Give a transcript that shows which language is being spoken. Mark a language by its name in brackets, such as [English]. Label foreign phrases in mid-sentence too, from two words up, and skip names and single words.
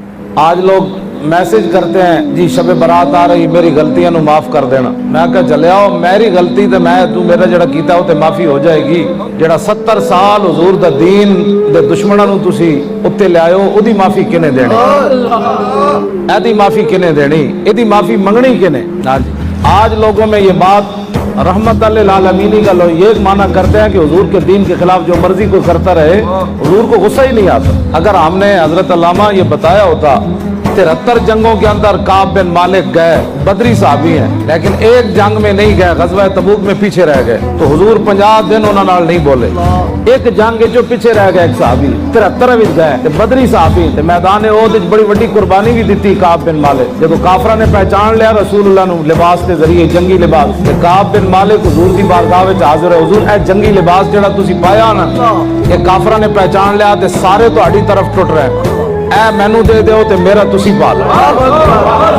[Urdu] آج لوگ میسج کرتے ہیں جی شب برات آ رہی میری غلطیاں نو معاف کر دینا. [Punjabi] میں کہا چلے آؤ میری غلطی تے میں تو میرا جڑا کیتا ہو تے معافی ہو جائے گی. جڑا 70 سال حضور دا دین دے دشمناں نو تسی اتے لے آئے ہو او دی معافی کنے دینی؟ اے دی معافی کنے دینی؟ اے دی معافی منگنی کنے؟ [Urdu] آج لوگوں میں یہ بات رحمت للعالمین کا لوگ یہ معنی کرتے ہیں کہ حضور کے دین کے خلاف جو مرضی کو کرتا رہے حضور کو غصہ ہی نہیں آتا. اگر ہم نے حضرت علامہ یہ بتایا ہوتا 73 جنگوں کے اندر کعب بن مالک گئے، بدری صحابی ہیں، لیکن ایک جنگ میں نہیں گئے، غزوہ تبوک میں پیچھے رہ گئے تو حضور 50 دن انہوں نال نہیں بولے. [Punjabi] ایک جنگ جو پیچھے رہ گئے ایک صحابی 73 وچ گئے بدری صحابی تے میدان احد وچ بڑی بڑی قربانی بھی دیتی کعب بن مالک. جب کافراں نے پہچان لیا رسول اللہ نو لباس کے ذریعے جنگی لباس تے کعب بن مالک حضور دی بارگاہ وچ حاضر ہے. حضور اے جنگی لباس جڑا تسی پایا نا کہ کافراں نے پہچان لیا تے سارے تہاڈی طرف ٹٹ رہے، اے مینوں دے دیو تے میرا تسی پا لو.